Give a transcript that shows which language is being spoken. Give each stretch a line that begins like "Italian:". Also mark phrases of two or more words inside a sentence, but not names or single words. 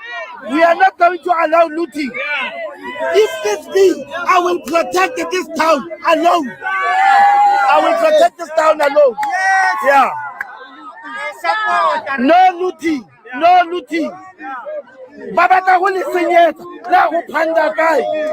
English: If this be, I will protect this town alone. Yeah. No looting.
Tswana: Baba ka go le senyetsa la go phanda kae.